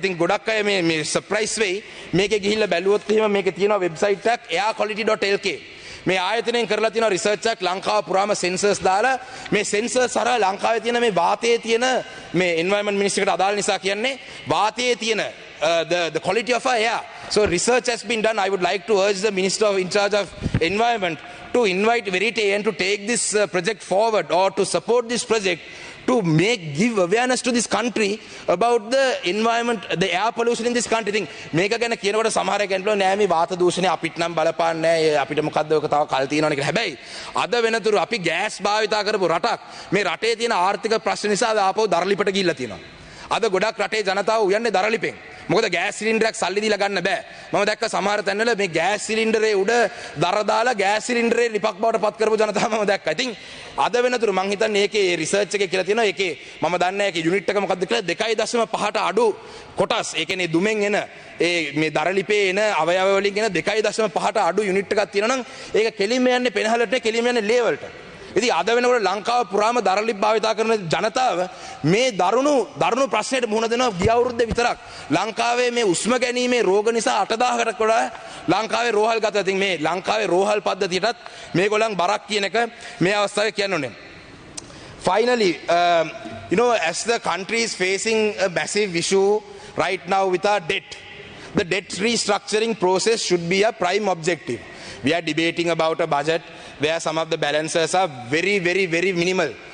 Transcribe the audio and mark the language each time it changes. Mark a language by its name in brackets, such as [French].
[Sinhala] ඉතින් ගොඩක් අය මේ සර්ප්‍රයිස් වෙයි. මේකේ ගිහිල්ලා බැලුවොත් එහෙම මේකේ තියෙනවා වෙබ්සයිට් එකක් airquality.lk. මේ ආයතනයෙන් කරලා තියෙන රිසර්ච් එකක් ලංකාව පුරාම සෙන්සර්ස් දාලා මේ සෙන්සර්ස් හරහා ලංකාවේ තියෙන මේ වාතයේ තියෙන මේ එන්වයරන්මන්ට් මිනිස්ට්‍රි එකට අදාළ නිසා කියන්නේ වාතයේ තියෙන [English] the quality of our air. So research has been done. I would like to urge the minister in charge of environment to invite Verite and to take this project forward or to support this project to give awareness to this country about the environment, the air pollution in this country. [Sinhala] Thing මේක ගැන කියනකොට සමහර අය කියනවා නෑ මේ වාත දූෂණය අපිට නම් බලපාන්නේ නෑ අපිට මොකද්ද ඔක තව කල් තියෙනවනේ කියලා. හැබැයි අද වෙනතුරු අපි ගෑස් භාවිතා කරපු රටක් මේ රටේ තියෙන ආර්ථික ප්‍රශ්න නිසා ආපහු දරලිපට ගිහිල්ලා තියෙනවා. අද ගොඩක් රටේ ජනතාව උයන්නේ දරලිපෙන්. මොකද ගෑස් සිලින්ඩරයක් සල්ලි දීලා ගන්න බෑ. මම දැක්ක සමහර තැන්වල මේ ගෑස් සිලින්ඩරේ උඩ දර දාලා ගෑස් සිලින්ඩරේ ලිපක් බවට පත් කරපු ජනතාව මම දැක්කා. ඉතින් අද වෙනතුරු මං හිතන්නේ ඒකේ රිසර්ච් එකේ කියලා තියෙනවා ඒකේ මම දන්නේ නැහැ ඒකේ යුනිට් එක මොකක්ද කියලා 2.5ට අඩු කොටස් ඒ කියන්නේ දුමෙන් එන ඒ මේ දරලිපේ එන අවයව වලින් එන 2.5ට අඩු යුනිට් එකක් තියෙනවා නම් ඒක කෙලින්ම යන්නේ පෙනහලට නේ කෙලින්ම යන්නේ ලේ වලට. ඉතින් අද වෙනකොට ලංකාව පුරාම දරලිප් භාවිතා කරන ජනතාව මේ දරුණු ප්‍රශ්නයට මුහුණ දෙනවා ගිය අවුරුද්දේ විතරක්. ලංකාවේ මේ උස්ම ගැනීමේ රෝග නිසා 8000කට වඩා ලංකාවේ රෝහල් ගත. ඉතින් මේ ලංකාවේ රෝහල් පද්ධතියටත් මේගොල්ලන් බරක් කියන එක මේ අවස්ථාවේ කියන්න ඕනේ. [English] Finally, as the country is facing a massive issue right now with our debt, the debt restructuring process should be a prime objective. We are debating about a budget where some of the balances are very, very, very minimal.